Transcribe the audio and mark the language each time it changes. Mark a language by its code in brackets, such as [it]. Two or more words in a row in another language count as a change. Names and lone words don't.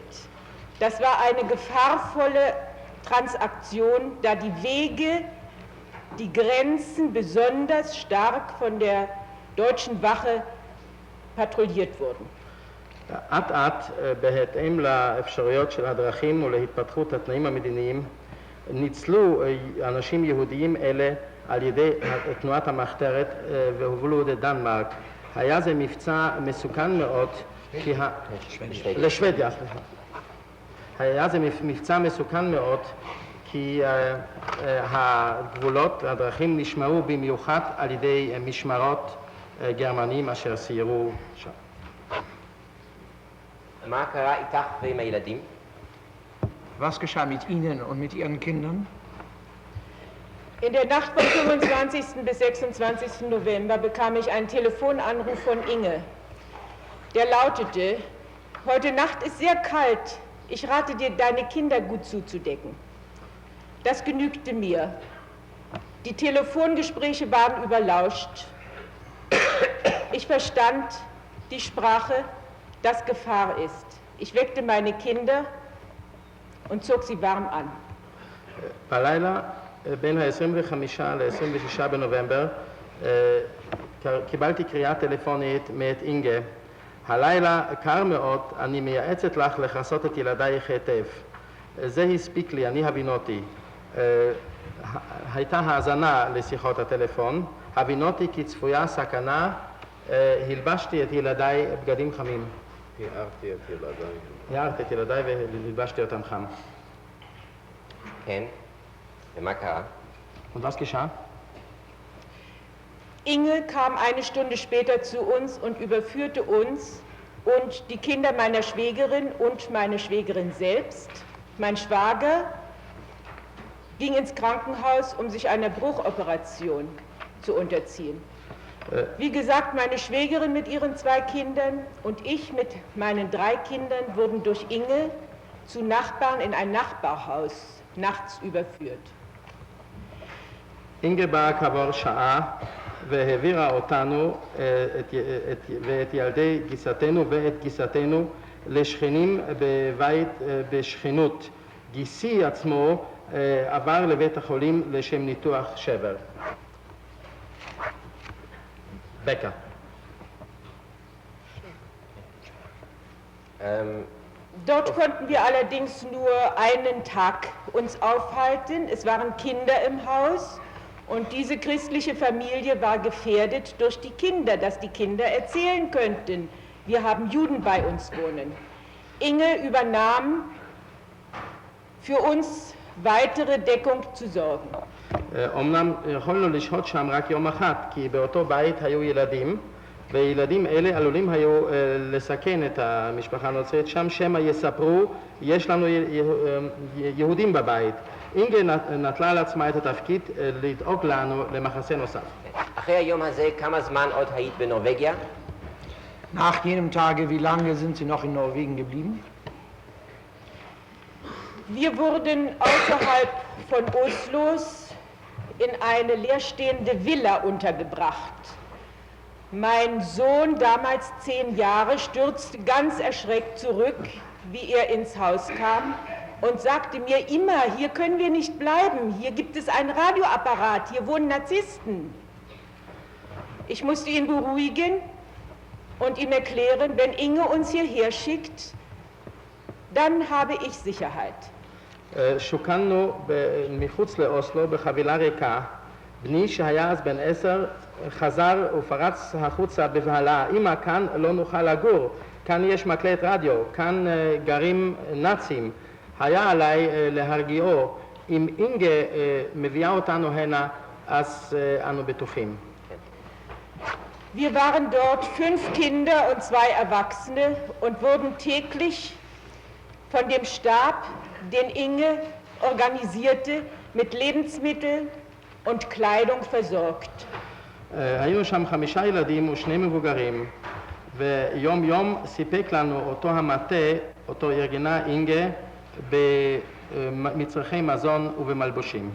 [de] Das war eine gefahrvolle Transaktion, da die Wege, die Grenzen besonders stark von der deutschen Wache patrouilliert wurden. [he] אט אט, בהתאם לאפשרויות של הדרכים ולהתפתחות התנאים המדיניים, ניצלו אנשים יהודיים אלה על ידי תנועת המחתרת והובלו לדנמרק. היה זה מבצע מסוכן מאוד, לשוודיה, היה זה מבצע מסוכן מאוד, כי הגבולות, הדרכים נשמרו במיוחד על ידי משמרות גרמנים אשר סיירו שם. מה קרה איתך ועם הילדים? [de] Was geschah mit Ihnen und mit Ihren Kindern? In der Nacht vom 25. bis 26. November bekam ich einen Telefonanruf von Inge. Der lautete: Heute Nacht ist sehr kalt. Ich rate dir, deine Kinder gut zuzudecken. Das genügte mir. Die Telefongespräche waren überlauscht. Ich verstand die Sprache, dass Gefahr ist. Ich weckte meine Kinder und zog sie warm an. [he] בלילה בין ה-25 ל-26 בנובמבר קיבלתי קריאה טלפונית מאת אינגה. הלילה קר מאוד, אני מייעצת לך לכסות את ילדייך היטב. זה הספיק לי, אני הבינותי. הייתה האזנה לשיחות הטלפון, הבינותי כי צפויה סכנה, הלבשתי את ילדיי בגדים חמים. הערתי את ילדיי והלבשתי אותם חם. כן, ומה קרה? [de] Und was geschah? Inge kam eine Stunde später zu uns und überführte uns und die Kinder meiner Schwägerin und meine Schwägerin selbst. Mein Schwager ging ins Krankenhaus, um sich einer Bruchoperation zu unterziehen. Wie gesagt, meine Schwägerin mit ihren 2 Kindern und ich mit meinen 3 Kindern wurden durch Inge zu Nachbarn in ein Nachbarhaus nachts überführt. [he] אינגה באה כעבור שעה והעבירה אותנו ואת ילדי גיסתנו ואת גיסתנו לשכנים בבית בשכנות. גיסי עצמו עבר לבית החולים לשם ניתוח שבר. בקה. [de] Dort konnten wir allerdings nur einen Tag uns aufhalten. Es waren Kinder im Haus und diese christliche Familie war gefährdet durch die Kinder, dass die Kinder erzählen könnten, wir haben Juden bei uns wohnen. Inge übernahm für uns weitere Deckung zu sorgen. [he] אמנם יכולנו לשהות שם רק יום אחד, כי באותו בית היו ילדים, וילדים אלה עלולים היו לסכן את המשפחה הנוצרית שם, שמא יספרו, יש לנו יהודים בבית. אינגה נטלה על עצמה את התפקיד לדאוג לנו למחסה נוסף. אחרי היום הזה, כמה זמן עוד היית בנורווגיה? [de] Nach jenem Tage, wie lange sind Sie noch in Norwegen geblieben? Wir wurden außerhalb von Oslos in eine leerstehende Villa untergebracht. Mein Sohn, damals 10 Jahre, stürzte ganz erschreckt zurück, wie er ins Haus kam und sagte mir immer, hier können wir nicht bleiben, hier gibt es einen Radioapparat, hier wohnen Narzissten. Ich musste ihn beruhigen und ihm erklären, wenn Inge uns hierher schickt, dann habe ich Sicherheit. [he] שוכנו מחוץ לאוסלו בחבילה ריקה. בני שהיה אז בן 10 חזר ופרץ החוצה בבהלה. אמא, כאן לא נוכל לגור, כאן יש מקלט רדיו, כאן גרים נאצים. היה עליי להרגיעו. אם אינגה מביאה אותנו הנה, אז אנו בטוחים. [de] Wir waren dort 5 Kinder und 2 Erwachsene und wurden täglich von dem Stab, den Inge organisierte, mit Lebensmitteln und Kleidung versorgt. [he] היינו שם 5 ילדים ו2 מבוגרים, ויום יום סיפק לנו אותו המטה, אותו ארגנה אינגה, במצרכי מזון ובמלבושים.